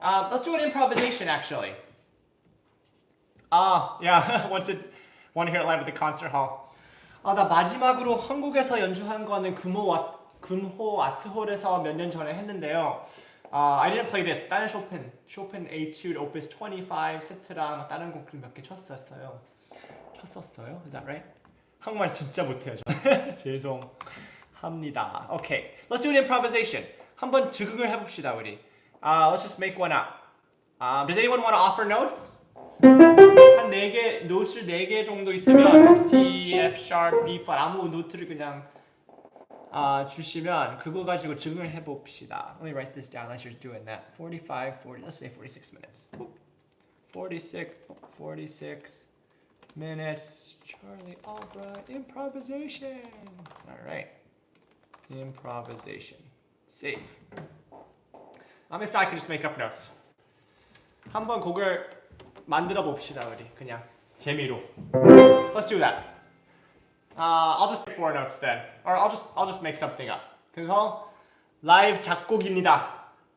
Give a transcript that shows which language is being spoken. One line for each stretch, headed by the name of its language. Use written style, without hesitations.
English: Let's do an improvisation actually. Yeah. Want to hear it live at the concert hall.
Korean: 나 마지막으로 한국에서 연주한 거는 금호 아트홀에서 몇 년 전에 했는데요.
English: I didn't play this.
Korean: 다른 쇼펜 Etude Opus 25 세트랑 다른 곡들 몇 개 쳤었어요.
English: Is that right?
Korean: 한국말 진짜 못해요. 저. 죄송합니다.
English: Okay, let's do an improvisation.
Korean: 한번 즉흥을 해봅시다 우리.
English: Let's just make one up. Does anyone want to offer notes?
Korean: 한 4개, 노트를 4개 정도 있으면 C, F sharp, B flat 아무 노트를 그냥 주시면 그거 가지고 즉흥을 해봅시다.
English: Let me write this down as you're doing that. 45, 40, let's say 46 minutes. 46 minutes. Charlie Albright, improvisation. All right. Improvisation. Save. If not, I can just make up notes.
Korean: 한번 곡을 만들어 봅시다 우리 그냥 재미로.
English: Let's do that. I'll just make 4 notes then, or I'll just make something up.
Korean: 그래서 라이브 작곡입니다.